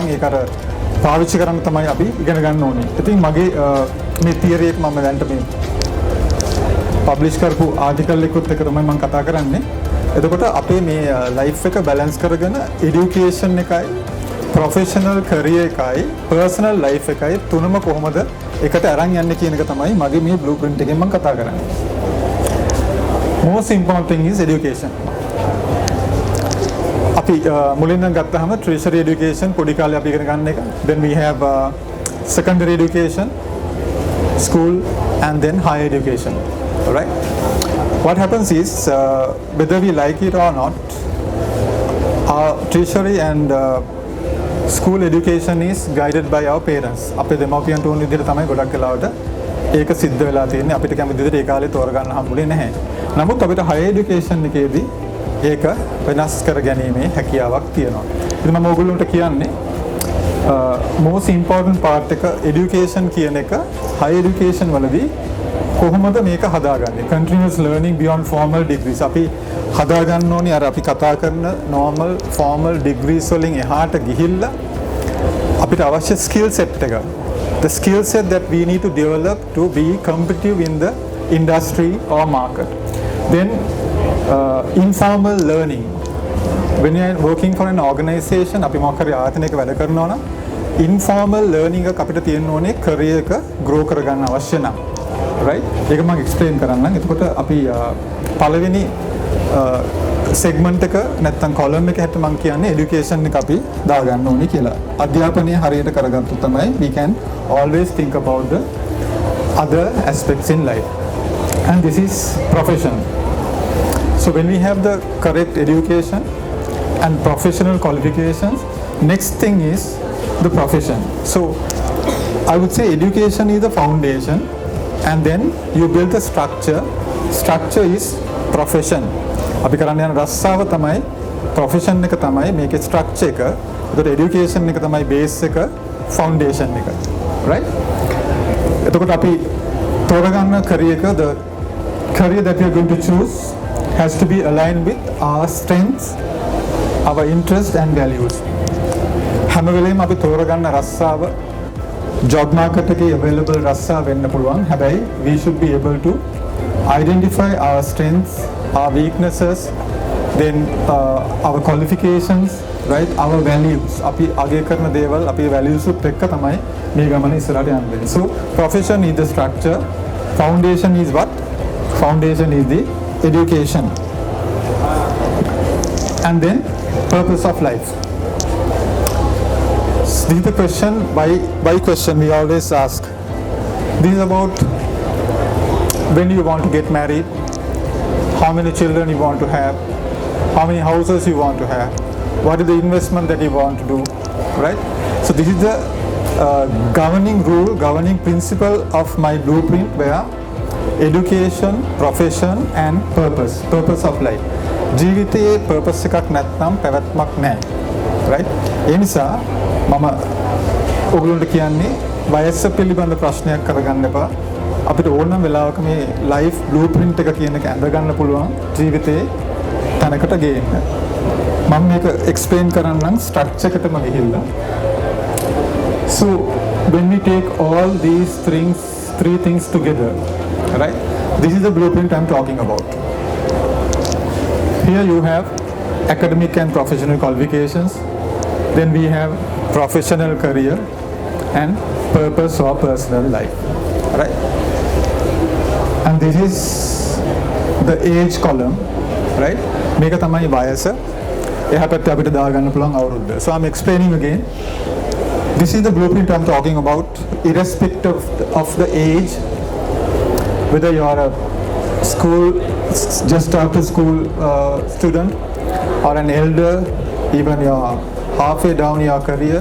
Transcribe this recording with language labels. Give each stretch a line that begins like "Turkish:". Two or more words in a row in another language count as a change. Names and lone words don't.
Sinhala: ඒක අර පාවිච්චි කරන්න තමයි අපි ඉගෙන ගන්න ඕනේ. ඉතින් මගේ මේ theory එක මම දැන්ට මේ publish කරපු article එකත් එක්ක තමයි මම කතා කරන්නේ. එතකොට අපේ මේ life එක balance කරගෙන education එකයි,
English: professional career
Sinhala: එකයි,
English: personal life
Sinhala: එකයි තුනම කොහොමද එකට අරන් යන්නේ කියන එක තමයි මගේ මේ blueprint එකෙන් මම කතා කරන්නේ.
English: Most important thing is education.
Sinhala: අපි මුලින්ම ගත්තාම
English: tertiary education
Sinhala: පොඩි කාලේ අපි ඉගෙන ගන්න එක.
English: Then we have secondary education, school, and then higher education. All right? What happens is whether we like it or not, our tertiary and school education is guided by our parents.
Sinhala: අපේ දෙමව්පියන්ට උන් විදිහට තමයි ගොඩක් වෙලාවට ඒක සිද්ධ වෙලා තියෙන්නේ. අපිට කැමති විදිහට ඒ කාලේ තෝරගන්න හම්බුනේ නැහැ. නමුත් අපිට
English: higher education
Sinhala: එකේදී ඒක වෙනස් කර ගැනීමේ හැකියාවක් තියෙනවා. ඉතින් මම ඔයගොල්ලන්ට කියන්නේ
English: most important part
Sinhala: එක education කියන එක
English: higher education
Sinhala: වලදී කොහොමද මේක හදාගන්නේ?
English: Continuous learning beyond formal degrees.
Sinhala: අපි හදාගන්න ඕනේ අර අපි කතා කරන
English: normal formal degrees
Sinhala: වලින් එහාට ගිහිල්ලා අපිට අවශ්‍ය
English: skill set
Sinhala: එක.
English: The skill set that we need to develop to be competitive in the industry or market. Then informal learning. When you are working for an organization,
Sinhala: අපි මොකක් හරි ආයතනයක වැඩ කරනවා නම්
English: informal learning
Sinhala: එක අපිට තියෙන්න ඕනේ career එක grow කරගන්න අවශ්‍ය නම්. Right? ඒක මම explain කරන්නම්. එතකොට අපි පළවෙනි segment එක නැත්නම් column එක හැට මම කියන්නේ education එක අපි දාගන්න ඕනේ කියලා. අධ්‍යාපනය හරියට කරගත්තොත් තමයි
English: we can always think about the other aspects in life. And this is profession. So when we have the correct education and professional qualifications, next thing is the profession. So I would say education is the foundation, and then you build the structure. Structure is profession.
Sinhala: අපි කරන්න යන රස්සාව තමයි profession එක තමයි මේකේ structure එක. ඒතකොට education එක තමයි base එක, foundation එක. Right? එතකොට අපි තෝරගන්න career එක,
English: the career that we are going to choose has to be aligned with our strengths, our interests and values.
Sinhala: හැම වෙලේම අපි තෝරගන්න රස්සාව
English: job market
Sinhala: එකේ available රස්සාව වෙන්න පුළුවන්. හැබැයි
English: we should be able to identify our strengths, our weaknesses, then our qualifications, right? Our values.
Sinhala: අපි අගය කරන දේවල් අපේ values උත් එක්ක තමයි මේ ගමන ඉස්සරහට යන්නේ.
English: So profession is the structure. Foundation is what? Foundation is the education. And then purpose of life. This is the question, by question we always ask. This is about when you want to get married, how many children you want to have, how many houses you want to have, what is the investment that you want to do, right? So this is the governing rule, governing principle of my blueprint, where education, profession and purpose of life.
Sinhala: ජීවිතයේ purpose එකක් නැත්නම් පැවැත්මක් නැහැ. right? ඒ නිසා මම ඔයගොල්ලන්ට කියන්නේ වයස පිළිබඳ ප්‍රශ්නයක් කරගන්න එපා. අපිට ඕනම වෙලාවක මේ
English: life blueprint
Sinhala: එක කියන එක ඇඳ ගන්න පුළුවන් ජීවිතේ තැනකට ගේන්න. මම මේක explain කරන්නම් structure එකටම ගිහිල්ලා.
English: So when we take all these three things together, right? This is the blueprint I'm talking about. Here you have academic and professional qualifications. Then we have professional career and purpose or personal life, right? And this is the age column, right?
Sinhala: මේක තමයි වයස. එහා පැත්තේ අපිට දාගන්න පුළුවන් අවුරුද්ද.
English: So I'm explaining again. This is the blueprint I'm talking about, irrespective of the age, whether you are a school, just after school student, or an elder, even you're halfway down your career.